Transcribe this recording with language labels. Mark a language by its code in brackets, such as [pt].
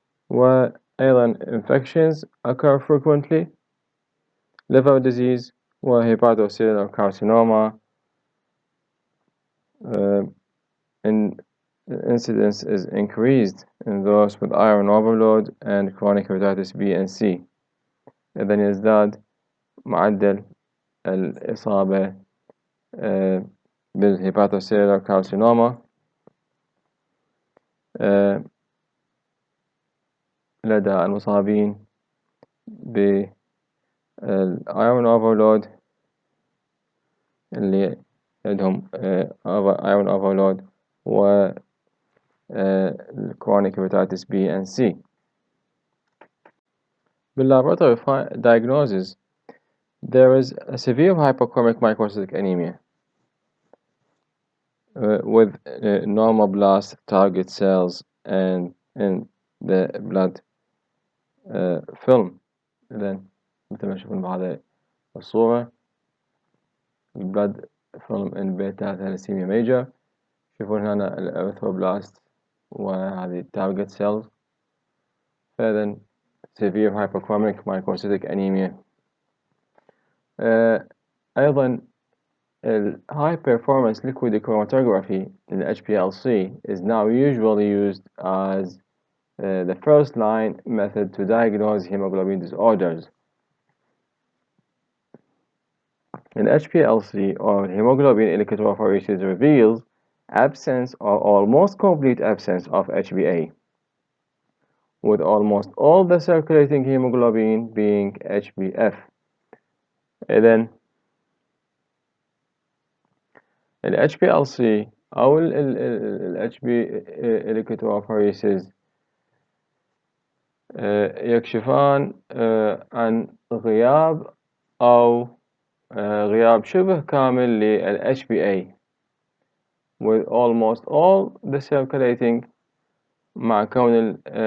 [en] وأيضا infections occur frequently، liver disease و hepatocellular carcinoma. Incidence is increased in those with iron overload and chronic hepatitis B and C. [ar] إذن يزداد معدل الإصابة بالهيباتوسيلر كارسينوما لدى المصابين بالأيرون أوفرلود اللي عندهم أيرون أوفرلود و [en] chronic hepatitis B and C. بالlaboratory diagnosis, there is a severe hypochromic microcytic anemia with normal blast target cells and in the blood film. [ar] إذن مثل ما تشوفون بهذه الصورة [en] blood film in β-Thalassemia major، [ar] تشوفون هنا الأريثروبلاست وهذه target cells. [en] فإذن severe hypochromic microcytic anemia. أيضا high performance liquid chromatography in HPLC is now usually used as the first line method to diagnose hemoglobin disorders. In HPLC, or hemoglobin electrophoresis, reveals absence or almost complete absence of HbA, with almost all the circulating hemoglobin being HbF. [ar] إذن ال HPLC أو ال HB electrophoresis يكشفان عن غياب أو غياب شبه كامل لل HbA [en] with almost all the circulating، [ar] مع كون